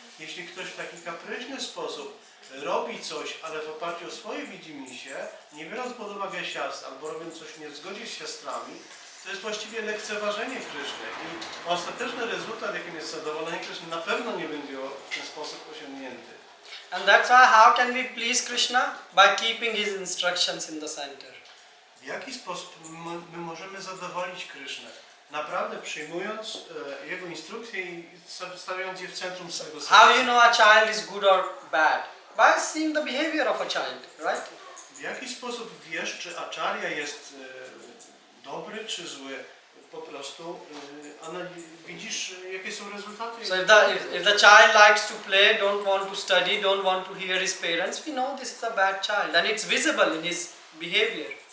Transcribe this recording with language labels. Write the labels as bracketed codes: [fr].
[pl] Jeśli ktoś w taki kapryśny sposób robi coś, ale w oparciu o swoje widzimisię, nie biorąc pod uwagę siastr, albo robiąc coś nie w zgodzie z siostrami, to jest właściwie lekceważenie Kryszny. I ostateczny rezultat, jakim jest zadowolenie Kryszny, na pewno nie będzie w ten sposób osiągnięty. [en] And that's why how can we please Krishna? By keeping his instructions in the center. [pl] W jaki sposób my możemy zadowolić Krysznę? Naprawdę przyjmując jego instrukcje i stawiając je w centrum swego serca. [en] How you know a child is good or bad? By seeing the behavior of a child, right? [pl] W jaki sposób wiesz, czy acharya jest dobry czy zły? Po prostu widzisz, jakie są rezultaty. [en] So if the child likes to play, don't want to study, don't want to hear his parents, we know this is a bad child and it's visible in his behavior.